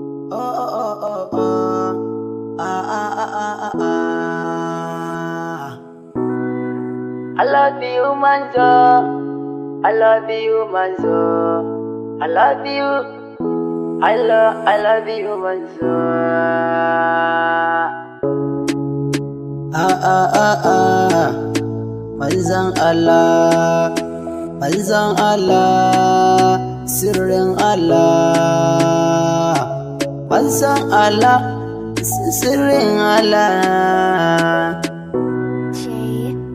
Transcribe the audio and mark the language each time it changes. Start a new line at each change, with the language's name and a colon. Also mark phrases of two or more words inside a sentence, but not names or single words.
English: Oh, oh, oh, oh, oh. Ah, ah, ah, ah, ah, ah. I love you, Manzo. I love you, Manzo. I love you. I lo-, I love you, Manzo. Ah, ah, ah, ah.
Hausa: Manzon Allah. Manzon Allah. Sirrin Allah. Manzon Allah. S-, sirrin Allah. Jay.